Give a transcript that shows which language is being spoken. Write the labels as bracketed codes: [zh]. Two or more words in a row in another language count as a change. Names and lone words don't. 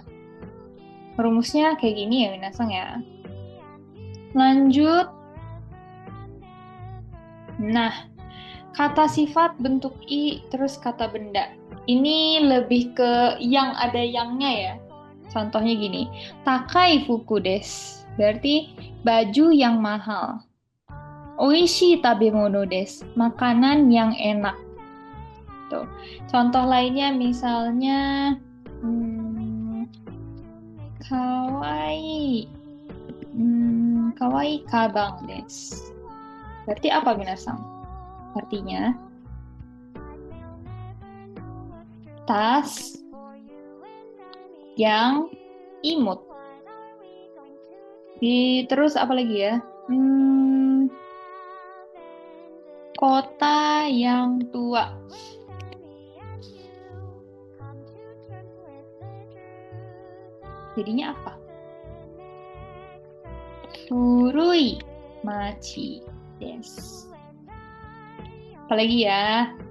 [id] Rumusnya kayak gini ya, Minasang ya. Lanjut. Nah, kata sifat bentuk i, terus kata benda. Ini lebih ke yang ada yangnya ya. Contohnya gini, [ja] 高い服です. [id] Berarti baju yang mahal. [ja] 美味しい食べ物です. [id] Makanan yang enak. Tuh. Contoh lainnya misalnya kawaii. [ja] 可愛い鞄です. [id] Berarti apa minasang? Artinya tas yang imut. Terus apa lagi ya? Kota yang tua. Jadinya apa? [ja] 古い町です. [id] Apalagi ya?